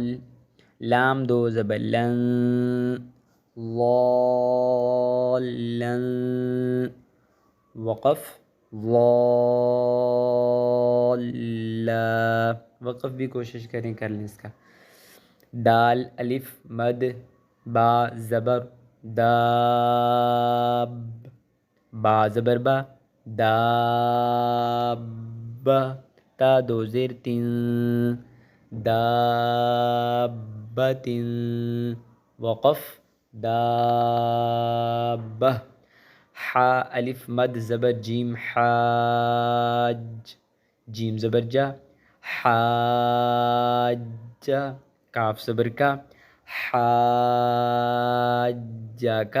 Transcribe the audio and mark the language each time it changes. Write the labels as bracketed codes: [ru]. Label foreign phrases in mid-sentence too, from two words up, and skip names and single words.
[ur] لام دو زبر لن، واللن۔ وقف والا، وقف بھی کوشش کریں کر لیں اس کا۔ دال الف مد با زبر داب، با زبر با داب، تا دو زیر تین دابت، وقف دابہ۔ حا الف مد زبر جیم حاج، جیم زبر جا حاج، کاف زبر کا حاجہ کا۔